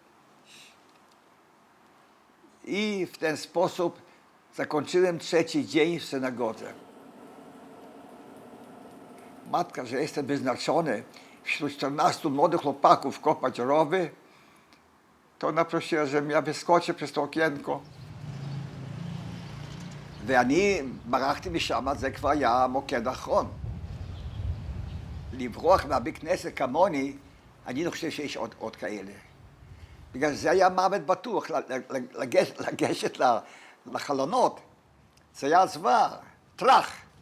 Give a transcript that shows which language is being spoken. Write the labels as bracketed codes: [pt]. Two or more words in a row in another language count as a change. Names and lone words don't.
[pl] I w ten sposób zakończyłem 3. dzień w synagodze. Matka, że jestem wyznaczony wśród 14 młodych chłopaków kopać rowy, to ona prosiła, żebym ja wyskoczył przez to okienko. [he] ואני ברחתי משם, זה כבר היה המוקד האחרון. לברוח מהבית כנסת כמוני, אני לא חושב שיש עוד כאלה. בגלל זה היה מוות בטוח, לגשת לחלונות. זה היה זוועה, טראח.